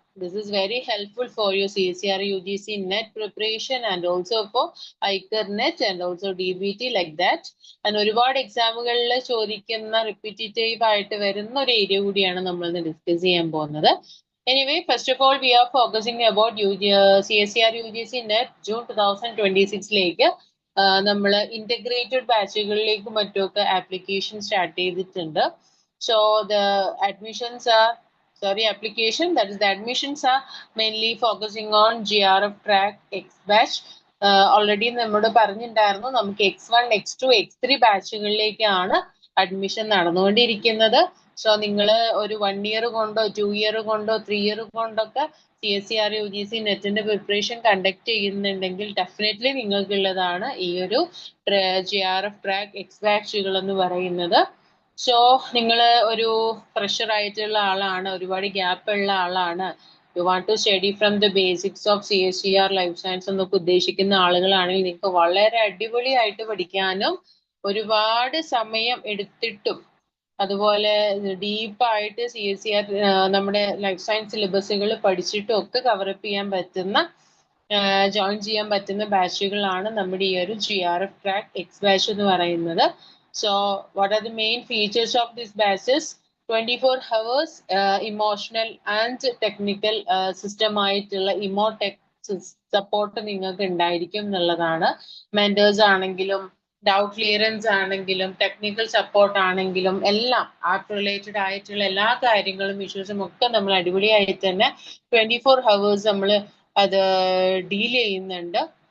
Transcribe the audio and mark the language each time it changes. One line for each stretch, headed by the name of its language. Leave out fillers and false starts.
English: This is very helpful for your CSER UGC net preparation and also for ICAR net and also DBT like that.
Malayalam: And ഒരുപാട് എക്സാമുകളിൽ ചോദിക്കുന്ന repetitive ആയിട്ട് വരുന്ന ഒരു area കൂടിയാണ് നമ്മൾ ഇന്ന് ഡിസ്കസ് ചെയ്യാൻ പോകുന്നത്.
English: Anyway, first of all, we are focusing about CSER UGC net June 2026
Malayalam: നമ്മൾ ഇന്റഗ്രേറ്റഡ് ബാച്ചുകളിലേക്ക് മറ്റൊക്കെ ആപ്ലിക്കേഷൻ സ്റ്റാർട്ട് ചെയ്തിട്ടുണ്ട്.
English: So the admissions are that is the admissions are mainly focusing on GRF track X batch.
Malayalam: Already നമ്മൾ പറഞ്ഞിട്ടുണ്ടായിരുന്നു നമുക്ക് X1, X2, X3 ബാച്ചുകളിലേക്കാണ് admission നടന്നുകൊണ്ടിരിക്കുന്നത്. So നിങ്ങൾ ഒരു 1 year കൊണ്ടോ 2 ഇയർ കൊണ്ടോ 3 ഇയർ കൊണ്ടൊക്കെ CSER UGC നെറ്റിന്റെ പ്രിപ്പറേഷൻ കണ്ടക്ട് ചെയ്യുന്നുണ്ടെങ്കിൽ ഡെഫിനറ്റ്ലി നിങ്ങൾക്കുള്ളതാണ് ഈ ഒരു GRF ട്രാക്ക് X ബാച്ചുകൾ എന്ന് പറയുന്നത്. സോ നിങ്ങൾ ഒരു ഫ്രഷർ ആയിട്ടുള്ള ആളാണ്, ഒരുപാട് ഗ്യാപ്പ് ഉള്ള ആളാണ്,
English: you want to study from the basics of
Malayalam: CSER life science എന്നൊക്കെ ഉദ്ദേശിക്കുന്ന ആളുകളാണെങ്കിൽ നിങ്ങൾക്ക് വളരെ അടിപൊളിയായിട്ട് പഠിക്കാനും ഒരുപാട് സമയം എടുത്തിട്ടും അതുപോലെ ഡീപ്പായിട്ട് CSER നമ്മുടെ ലൈഫ് സയൻസ് സിലബസുകൾ പഠിച്ചിട്ടും ഒക്കെ കവറപ്പ് ചെയ്യാൻ പറ്റുന്ന ജോയിൻ ചെയ്യാൻ പറ്റുന്ന ബാച്ചുകളാണ് നമ്മുടെ ഈ ഒരു GRF ട്രാക്ക് X ബാച്ച് എന്ന് പറയുന്നത്.
English: So what are the main features of this batches? 24 hours emotional and technical system
Malayalam: ആയിട്ടുള്ള ഇമോടെക് സപ്പോർട്ട് നിങ്ങൾക്ക് ഉണ്ടായിരിക്കും എന്നുള്ളതാണ്. മെന്റേഴ്സ് ആണെങ്കിലും ഡൗട്ട് ക്ലിയറൻസ് ആണെങ്കിലും ടെക്നിക്കൽ സപ്പോർട്ട് ആണെങ്കിലും എല്ലാം ആർട്ട് റിലേറ്റഡ് ആയിട്ടുള്ള എല്ലാ കാര്യങ്ങളും ഇഷ്യൂസും ഒക്കെ നമ്മൾ അടിപൊളിയായിട്ട് തന്നെ 24 hours നമ്മൾ അത് ഡീൽ ചെയ്യുന്നുണ്ട്.